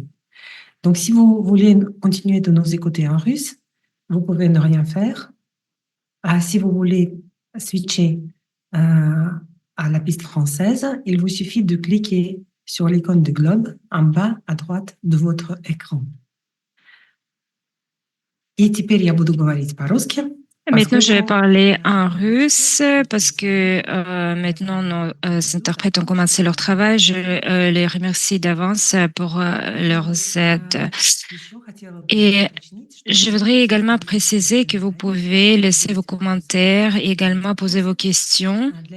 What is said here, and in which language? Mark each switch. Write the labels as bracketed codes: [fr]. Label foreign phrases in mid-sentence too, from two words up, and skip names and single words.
[fr] Donc, si vous voulez continuer de nous écouter en russe, vous pouvez ne rien faire. Si vous voulez switcher à la piste française, il vous suffit de cliquer sur l'icône de globe en bas à droite de votre écran. [ru] И теперь я буду говорить по-русски. [fr] Maintenant, je vais parler en russe parce que maintenant nos interprètes ont commencé leur travail. Je les remercie d'avance pour leur aide. Et je voudrais également préciser que vous pouvez laisser vos commentaires et également poser vos questions.